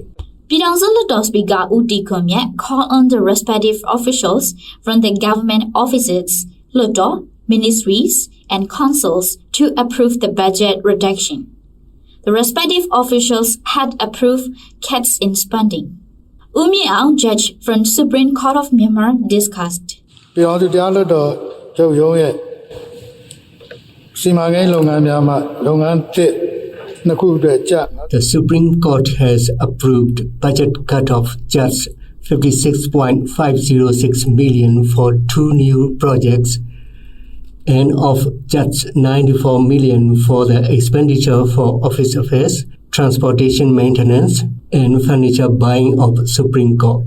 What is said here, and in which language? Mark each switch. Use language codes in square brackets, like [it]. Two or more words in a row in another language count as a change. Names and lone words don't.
[en] Pidangsu Ladaw's Speaker Uti Khomyat called on the respective officials from the government offices, Ladaw, ministries, and councils to approve the budget reduction. The respective officials had approved cuts in spending. Umi Aung, judge from Supreme Court of Myanmar, discussed. [my] ပြည်အောင်စုတရားလွှတ်တော်ချုပ်ရုံးရဲ့စီမံကိန်းလုပ်ငန်းများမှလုပ်ငန်းတစ်နှစ်ခုအတွက်ကျပ် [en] The Supreme Court has approved budget cut of just 56.506 million for 2 new projects and of just 94 million for the expenditure for office affairs, transportation maintenance, and furniture buying of Supreme Court.